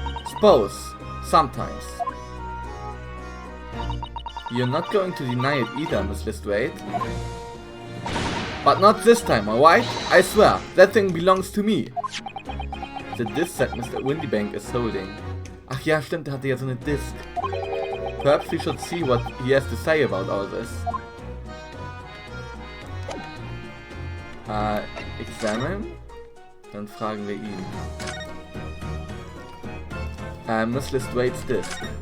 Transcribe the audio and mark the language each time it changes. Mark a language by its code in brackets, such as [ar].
[en] Suppose, sometimes. You're not going to deny it either, Miss Lestrade. But not this time, alright? I swear, that thing belongs to me. The disc that Mr. Windybank is holding. [de] Ach ja, stimmt, der hatte ja so eine Disc. [en] Perhaps we should see what he has to say about all this. [de] Examine? Dann fragen wir ihn. [en] Miss Lestrade's disc.